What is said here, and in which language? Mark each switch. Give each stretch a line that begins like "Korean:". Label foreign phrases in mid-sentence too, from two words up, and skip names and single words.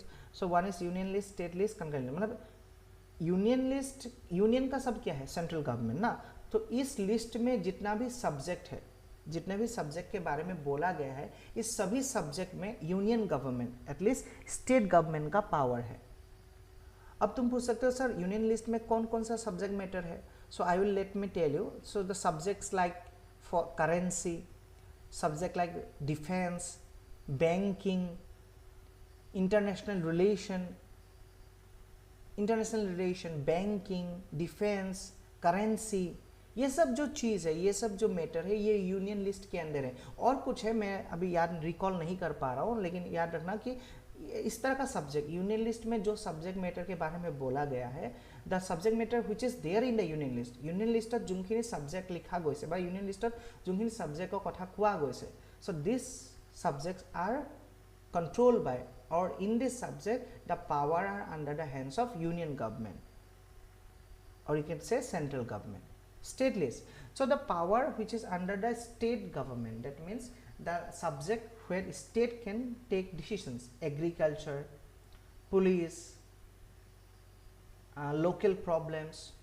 English: so one is union list, state list, concurrent list.
Hindi: मतलब
English: union list,
Hindi: यूनियन का सब क्या है,
English: central government
Hindi: ना. तो इस लिस्ट में जितना भी सब्जेक्ट है, जितने भी सब्जेक्ट के बारे में बोला गया है, इस सभी सब्जेक्ट में
English: union government atleast state government
Hindi: का पावर है. अब तुम पूछ सकते हो सर
English: union list
Hindi: में कौन कौन सा
English: subject matter
Hindi: है.
English: so I will let me tell you. so the subjects like for currency, subject like defence, banking, international relation, banking, defence, currency,
Hindi: ये सब जो चीज़ है, ये सब जो मैटर है, ये यूनियन लिस्ट के अंदर है. और कुछ है मैं अभी याद रिकॉल नहीं कर पा रहा हूँ, लेकिन याद रखना कि इस तरह का सब्जेक्ट यूनियन लिस्ट में जो सब्जेक्ट मैटर के बारे में बोला गया है,
English: the subject matter which is there in the union list. union listত
Assamese: যোনখিনি सब्जेक्ट लिखा গৈছে বা यूनियन लिस्टत যোনখিনি सब्जेक्टर কথা কোৱা গৈছে,
English: so these subjects are controlled by, or in this subject the power are under the hands of union government, or you can say central government. State list, so the power which is under the state government, that means the subject where state can take decisions, agriculture, police, local problems.